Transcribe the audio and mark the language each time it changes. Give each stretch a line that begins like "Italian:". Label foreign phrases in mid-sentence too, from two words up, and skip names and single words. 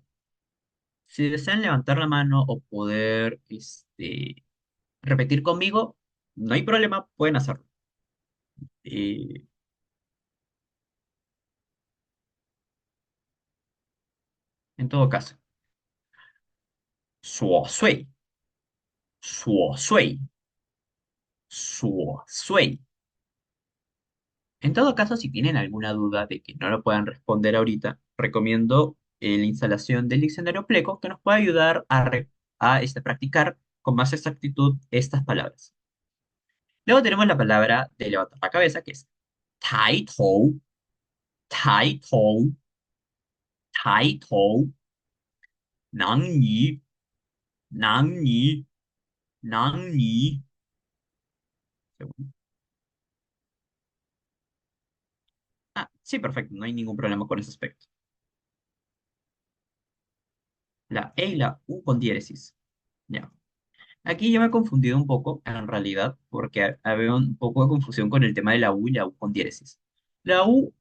Spanish: Si desean levantar la mano o poder repetir conmigo, no hay problema, pueden hacerlo. Eh, en todo caso,
Chinese: 琐碎, 琐碎, 琐碎.
Spanish: En todo caso, si tienen alguna duda de que no lo puedan responder ahorita, recomiendo la instalación del diccionario Pleco que nos puede ayudar a practicar con más exactitud estas palabras. Luego tenemos la palabra de levantar la cabeza, que es
Chinese: 抬头, 抬头, 抬头, 囊尼, 囊尼, 囊尼.
Spanish: Ah, sí, perfecto, no hay ningún problema con ese aspecto. La E y la U con diéresis. Ya. Aquí yo me he confundido un poco, en realidad, porque había un poco de confusión con el tema de la U y la U con diéresis.